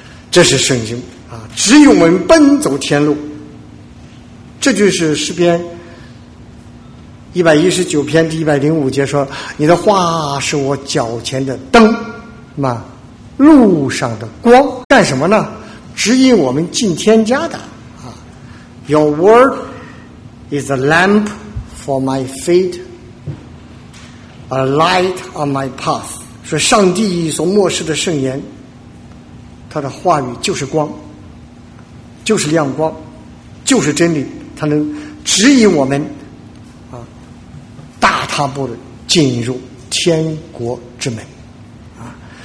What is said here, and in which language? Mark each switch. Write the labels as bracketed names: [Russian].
[Chinese] 这是圣经啊，指引我们奔走天路。这就是诗篇119篇第105节说：“你的话是我脚前的灯，嘛，路上的光。” 干什么呢？指引我们进天家的啊。 [English] Your word is a lamp for my feet, a light on my path。 [Chinese] 说上帝所漠视的圣言，他的话语就是光，就是亮光，就是真理，他能指引我们。他不能进入天国之门啊！